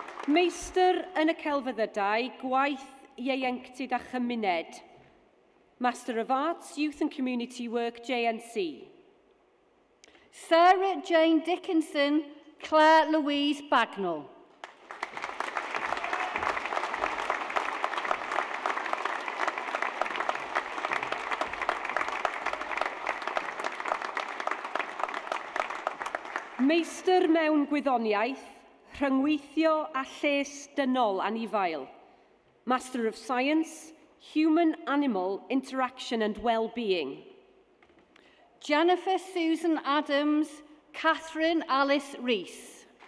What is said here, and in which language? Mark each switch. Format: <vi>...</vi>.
<cy>Meistr yn y celfyddydau, Gwaith Ieuenctid a Chymuned.</cy> <en>Master of Arts, Youth and Community Work, JNC. Sarah Jane Dickinson, Claire Louise Bagnall.</en> <cy>Meistr mewn gwyddoniaeth, rhyngweithio a lles dynol anifail.</cy> <en>Master of Science, Human-Animal Interaction and Well-Being. Jennifer Susan Adams, Catherine Alice Rees.</en>